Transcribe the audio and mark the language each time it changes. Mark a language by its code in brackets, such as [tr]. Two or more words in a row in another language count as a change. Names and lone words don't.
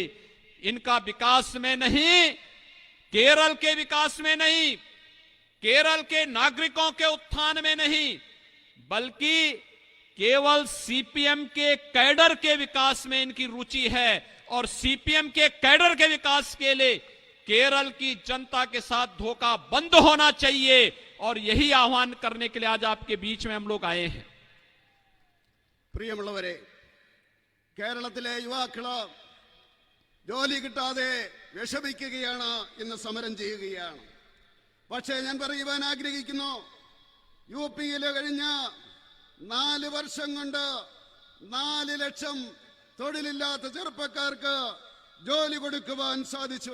[hi] इनका विकास में नहीं, केरल के विकास में नहीं, केरल के नागरिकों के उत्थान में नहीं, बल्कि केवल सीपीएम के कैडर के विकास में इनकी रुचि है और सीपीएम के कैडर के विकास के लिए केरल की जनता के साथ धोखा बंद होना चाहिए और यही आह्वान करने के लिए आज आपके बीच में हम लोग आए हैं। [ml] പ്രിയമുള്ളവരെ, കേരളത്തിലെ യുവാക്കള് ജോലി കിട്ടാതെ വിഷമിക്കുകയാണ്, ഇന്ന് സമരം ചെയ്യുകയാണ്. പക്ഷേ ഞാൻ പറയുവാൻ ആഗ്രഹിക്കുന്നു, യു പിയില് കഴിഞ്ഞ 4 വർഷം കൊണ്ട് 4 ലക്ഷം തൊഴിലില്ലാത്ത ചെറുപ്പക്കാർക്ക് ജോലി കൊടുക്കുവാൻ സാധിച്ചു.